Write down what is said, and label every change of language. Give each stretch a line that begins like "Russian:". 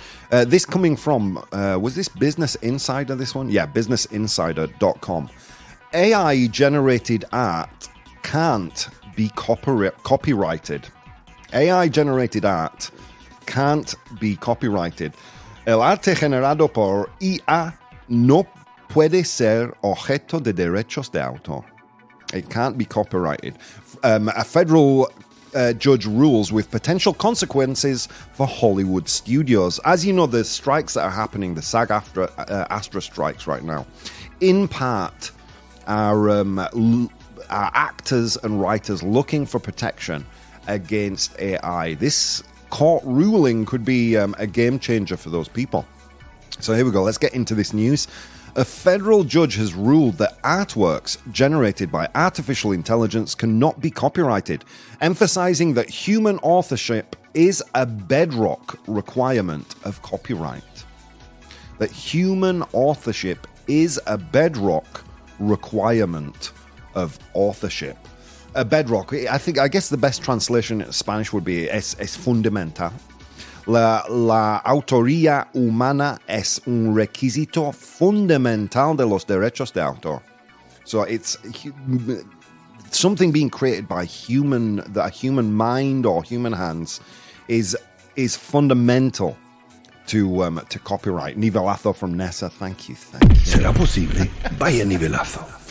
English: This coming from, was this Business Insider, this one? Yeah, businessinsider.com. AI-generated art can't be copyrighted. AI-generated art can't be copyrighted.
Spanish: El arte generado por IA no puede ser objeto de derechos de autor.
English: It can't be copyrighted. A federal judge rules with potential consequences for Hollywood studios. As you know, the strikes that are happening, the SAG-AFTRA strikes right now, in part are actors and writers looking for protection against AI. This court ruling could be a game changer for those people. So here we go. Let's get into this news. A federal judge has ruled that artworks generated by artificial intelligence cannot be copyrighted, emphasizing that human authorship is a bedrock requirement of copyright. That human authorship is a bedrock requirement of authorship. A bedrock, I guess the best translation in Spanish would be es fundamental.
Spanish: La autoría humana es un requisito fundamental de los derechos de autor.
English: So it's something being created by a human mind or human hands is fundamental to copyright. Nivelazo from Nessa, thank you.
Spanish: ¿Será posible? Vaya nivelazo.